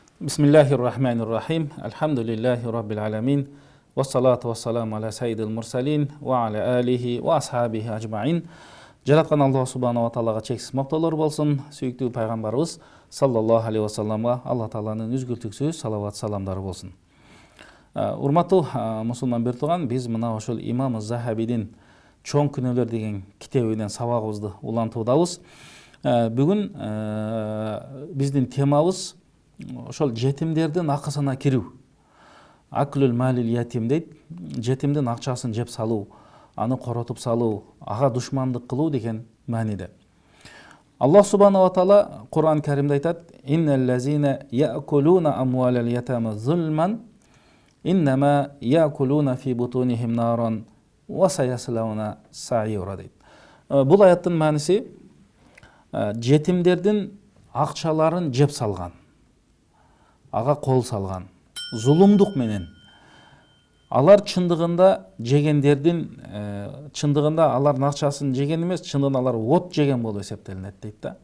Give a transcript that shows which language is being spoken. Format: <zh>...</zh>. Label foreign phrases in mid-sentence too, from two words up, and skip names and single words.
<ar>بسم الله الرحمن الرحيم. الحمد لله رب العالمين. والصلاة والسلام على سيد المرسلين وعلى آله وأصحابه أجمعين.</ar> <ky>Жараткан</ky> <ar>الله سبحانه وتعالى</ar> <ky>чексиз мактоолор болсун. Сүйүктүү пайгамбарыбыз</ky> <ar>صلى الله عليه وسلم</ar> <ky>Аллах тааланын үзгүлтүксүз салават саламдары болсун. Урматтуу мусулман бир тууган, биз мына ошол имам Захабидин Чоң күнөөлөр деген китебинен сабагыбызды улантуудабыз. Бүгүн биздин темабыз ошол жетимдердин акысына кирүү.</ky> <ar>أكل مال اليتيم дейт.</ar> <ky>Жетимдин акчасын жеп салуу, аны коротуп салуу, ага душмандык кылуу деген мааниде.</ky> <ar>الله سبحانه وتعالى</ar> <ky>Кур'ан Каримде айтат:</ky> <ar>"إن الذين يأكلون أموال اليتامى ظلما، إنما يأكلون في بطونهم نارا وسيصلون سعيرا" дейт.</ar> <ky>Бул аяттын мааниси жетимдердин акчаларын жеп салган, ага кол салган, зулумдук менен. Алар чындыгында жегендердин, чындыгында алардын акчасын жеген эмес, чындыгында алар от жеген болуп эсептелинет дейт да.</ky>